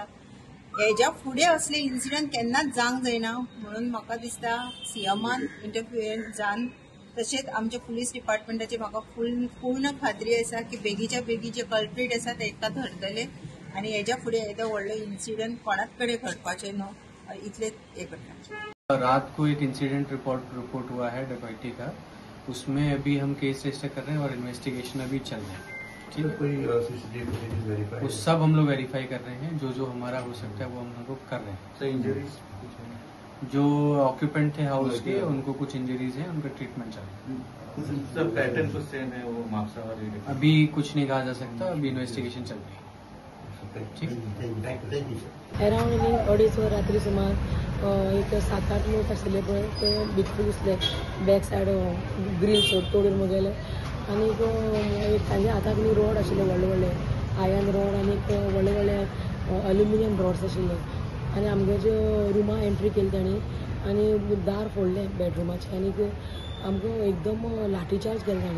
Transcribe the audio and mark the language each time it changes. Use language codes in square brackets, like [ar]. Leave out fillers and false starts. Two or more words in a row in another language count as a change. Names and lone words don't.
[kok] हेज्या फुडें असले इन्सिडंट केन्नाच जावंक जायना म्हणून म्हाका दिसता सीएमान इंटरफियरन्स जावन तशेंच आमच्या पुलीस डिपार्टमेंटाची म्हाका पूर्ण खात्री आसा की बेगीच्या बेगी जे कल्प्रीट आसा ताका धरतले आनी हेज्या फुडें येदो व्हडलो इन्सिडंट कोणाच कडेन घडपाचें न्हू इतलें हे करता. [hi] रात को एक इंसिडेंट रिपोर्ट हुआ है डकैती का. उसमें अभी हम केस रजिस्टर कर रहे हैं और इन्वेस्टिगेशन अभी चल रहा है. ठीक है, वो सब हम लोग वेरीफाई कर रहे हैं. जो हमारा हो सकता है वो हम लोग कर रहे हैं. इंजरीज जो ऑक्यूपेंट थे हाउस के उनको कुछ इंजरीज है, उनका ट्रीटमेंट चल रहा है. सब पैटर्न कुछ सेम है वो मार्क्स अभी कुछ नहीं कहा जा सकता. अभी इन्वेस्टिगेशन चल रही है. [kok] अराउंड 2:30 रात्री सुमार एक 7-8 लोक आशिल्ले पळय ते भितर घुसले. [en] back side grill [kok] तोडून गेले आनी तांच्या हाताक न्ही रॉड आशिल्ले व्हडले व्हडले [en] iron rod [kok] आनी व्हडले व्हडले [en] aluminium rods [kok] आशिल्ले आनी आमच्या रुमा एंट्री केली तांणी आनी दार फोडले बेडरुमाचे आनीक आमकां एकदम लाठीचार्ज केलो तांणी.